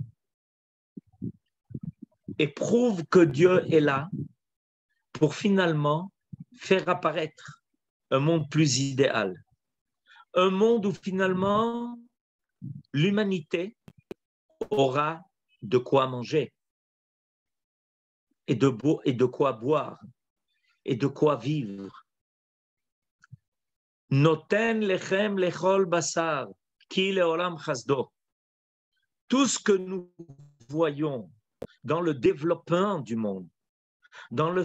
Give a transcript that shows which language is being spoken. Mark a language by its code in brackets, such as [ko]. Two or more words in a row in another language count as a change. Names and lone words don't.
[fr] et prouve que Dieu est là pour finalement faire apparaître un monde plus idéal, un monde où finalement l'humanité aura de quoi manger et de quoi boire et de quoi vivre. [he] נותן לחם לכל בשר, כי לעולם חסדו. [fr] Tout ce que nous voyons dans le développement du monde, dans le